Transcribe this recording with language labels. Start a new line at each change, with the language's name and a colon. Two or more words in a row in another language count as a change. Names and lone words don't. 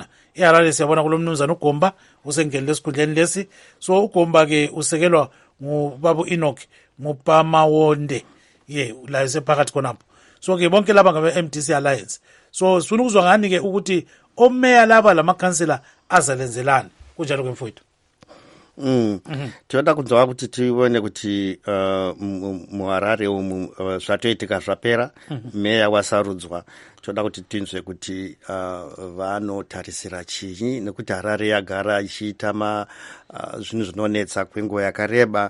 North Ndebele: Eharare siyabona kulomnumzana uGomba usengenele esikhundleni lesi. So uGomba ke usekelwa ngubabu Enoch Mupamawonde la esephakathi khonapho. So ke bonke laba ngabe MDC Alliance. So sifuna ukuzwa ngani ke ukuthi omeya laba lamakhansela azalenzelana kunjalo ke mfowethu.
Shona: Tinoda kunzwa kuti tione kuti muHarare zvatoitika zvapera meya wasarudzwa. Tinoda kuti tinzwe kuti vanotarisira chinyi nekuti Harare yagara ichiita zvinhu zvinonetsa kwenguva yakareba.